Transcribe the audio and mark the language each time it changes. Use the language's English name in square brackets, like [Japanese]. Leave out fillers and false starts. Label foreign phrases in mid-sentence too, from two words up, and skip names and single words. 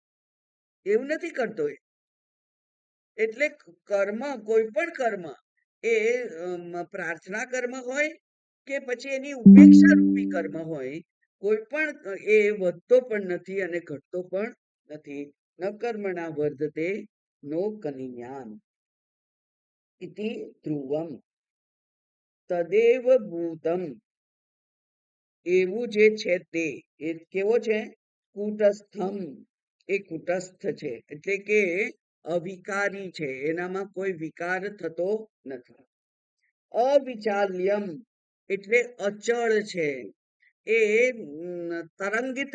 [Gujarati] એવું નથી કરતો એ. એટલે કર્મ, કોઈ પણ કર્મ એ પ્રાર્થના કર્મ હોય કે પછી એની ઉપેક્ષા રૂપી કર્મ હોય, કોઈ પણ એ વધતો પણ નથી અને ઘટતો પણ નથી. [Sanskrit] न कर्मणा वर्धते नो कनीयान् इति ध्रुवम् तदेव भूतम् [Gujarati] એવું જે છે તે એ કેવો છે કુટસ્થમ એ કુટસ્થ છે એટલે કે અવિકારી છે એનામાં કોઈ વિકાર થતો નથી અવિચાલ્યમ એટલે અચળ છે એ તરંગિત